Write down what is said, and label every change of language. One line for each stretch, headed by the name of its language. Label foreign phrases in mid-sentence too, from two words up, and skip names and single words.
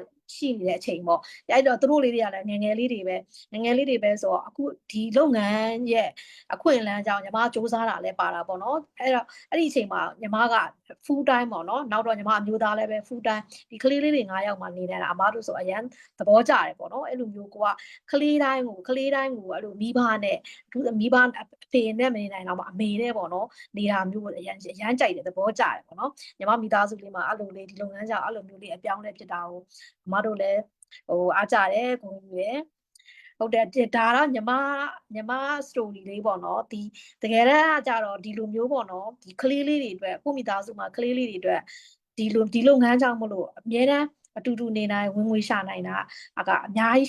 Burmese: ရှိနေတဲ့အချိန်ပေါ့အဲ့တော့သူတို့လေးတွေကလည်းငငယ်လေးတွေပဲဆိုတော့အခုဒီလုပ်ငန်းရဲ့အခွင့်အလမ်းကြောင့်ညီမစူးစမ်းတာလည်းပါတာပေါ့နော်အဲ့တော့အဲ့ဒီအချိန်မှာညီမက
English: full time
Burmese: ပေါ့နော်နောက် တော့ညီမအမျိုးသားလည်းပဲ
English: full time
Burmese: ဒီကလေးလေးတွေ9ယောက်မှနေနေတာအမားတို့ဆိုအရန်သဘောကျတယ်ပေါ့နော်အဲ့လိုမျိုးကိုကကလေးတိုင်းကိုအဲ့လိုမိဘ နဲ့မိဘအဖေနဲ့မနေနိုင်တော့မှအမေနဲ့ပေါ့နော်နေတာမျိုးကိုအရန်ကြိုက်တယ်သဘောကျတယ်ပေါ့နော်ညီမမိသားစုလေးမှာအဲ့လိုလေးဒီလုပ်ငန်းကြောင့်အဲ့လိုမျိုးလေးအပြောင်းလဲဖြစ်တာကိုအမားတို့လည်းအားကြတယ်ကိုကြီးရယ်ဟုတ်တယ်ဒါတော့ညီမ story လေးပေါ့နော်ဒီတကယ်တမ်းကကြတော့ဒီလိုမျိုးပေါ့နော်ဒီကလေးလေးတွေအတွက်ကိုမိသားစုမှာကလေးလေးတွေအတွက်ဒီလုပ်ငန်းကြောင့်မလို့အများတန်းအတူတူနေနိုင်ဝင်ငွေရှာနိုင်တာကအများကြီး